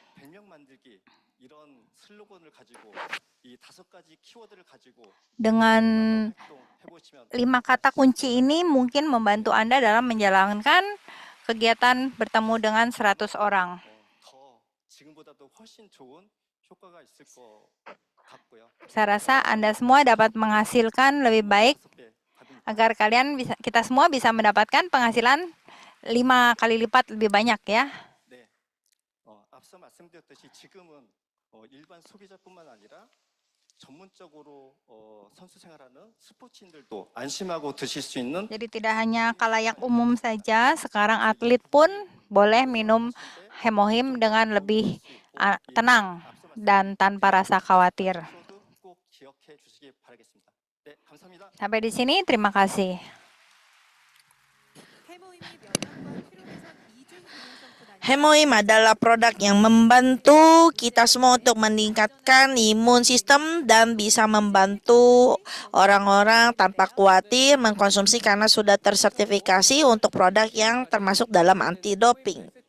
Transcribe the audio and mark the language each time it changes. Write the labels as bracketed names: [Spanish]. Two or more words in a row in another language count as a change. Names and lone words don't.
[Indonesian] Dengan 5 kata kunci ini mungkin membantu Anda dalam menjalankan kegiatan bertemu dengan 100 orang. Saya rasa Anda semua dapat menghasilkan lebih baik agar kita semua bisa mendapatkan penghasilan 5 kali lipat lebih banyak ya. [Korean] 네, 앞서 말씀드렸듯이 지금은 일반 소비자뿐만 아니라 전문적으로 선수 생활하는 스포츠인들도 안심하고 드실 수 있는 [Indonesian] Jadi tidak hanya kalayak umum saja, sekarang atlet pun boleh minum hemohim dengan lebih tenang dan tanpa rasa khawatir. [Korean] 꼭 기억해 주시기 바라겠습니다. 네, 감사합니다. [Indonesian] Sampai di sini, terima kasih. Hemohim adalah produk yang membantu kita semua untuk meningkatkan imun sistem dan bisa membantu orang-orang tanpa khawatir mengkonsumsi karena sudah tersertifikasi untuk produk yang termasuk dalam anti doping.